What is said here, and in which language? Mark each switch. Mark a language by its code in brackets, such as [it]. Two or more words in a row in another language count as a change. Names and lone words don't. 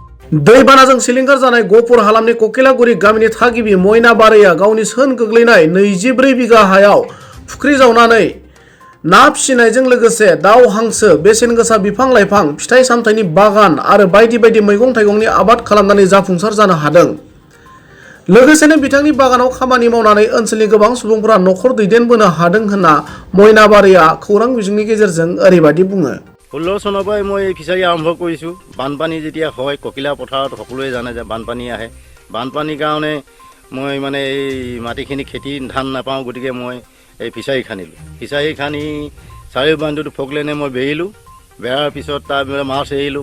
[brx] दैबानाजों सिलिंखार जानाय गहपुर हालामनि ककिलागुरि गामिनि थागिबि मयना बारैया गावनि सोन गोग्लैनाय 24 बिघा हायाव फुख्रि जावनानै ना फिसिनायजों लोगोसे दाउ हांसो बेसेन गोसा बिफां लाइफां फिथाइ सामथाइनि बागान आरो बायदि बायदि मैगं थाइगंनि आबाद खालामनानै जाफुंसार जानो हादों। लोगोसेनो बिथांनि बागानाव खामानि मावनानै ओनसोलनि गोबां सुबुंफोरा न'खर दैदेनबोनो हादों होनना मयना बारैया खौरां बिजोंनि गेजेरजों ओरैबायदि बुङो। [as] 16 চনৰ পৰাই মই এই ফিচাৰী আৰম্ভ কৰিছোঁ। বানপানী যেতিয়া হয় ককিলা পথাৰত সকলোৱে জানে যে বানপানী আহে। বানপানীৰ কাৰণে মই মানে এই মাটিখিনি খেতি ধান নাপাওঁ, গতিকে মই এই ফিচাৰী খান্দিলোঁ। ফিচাৰী খান্দি চাৰিও বান্ধটো ফকলেনে মই বেৰিলোঁ। বেৰাৰ পিছত তাৰ মাছ এৰিলোঁ।